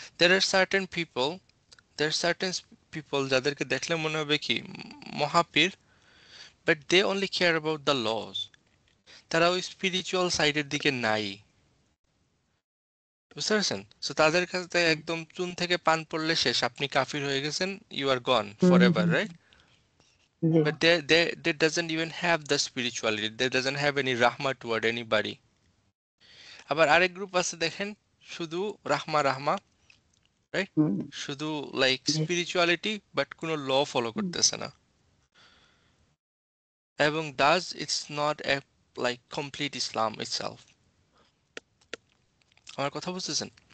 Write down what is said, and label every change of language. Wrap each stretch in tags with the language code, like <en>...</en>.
<en>there are certain people, there certain people</en> <bn>যাদেরকে দেখলে মনে হবে কি মহাপীর,</bn> <en>But they only care about the laws.</en> <bn>তারা ওই স্পিরিচুয়াল সাইডের দিকে নাই, বুঝতে পারছেন? সো তাদের কাছে হ্যাঁ, একদম চুন থেকে পান পড়লে শেষ, আপনি কাফির হয়ে গেছেন,</bn> <en>You are gone hmm, for hmm, ever, right?</en> <bn>G,</bn> <en>But they doesn't even have the spirituality. They doesn't have any rahma toward anybody.</en> <bn>আবার আরেক গ্রুপ আছে দেখেন, শুধু রাহমা রাহমা, রাইট? হুম, শুধু লাইক জি, স্পিরিচুয়ালিটি বাট কোনো ফলো হুম, করতেছে না।</bn> <en>এবং thus it's not a like complete Islam itself.</en> <bn>আমার কথা বুঝতেছেন?</bn>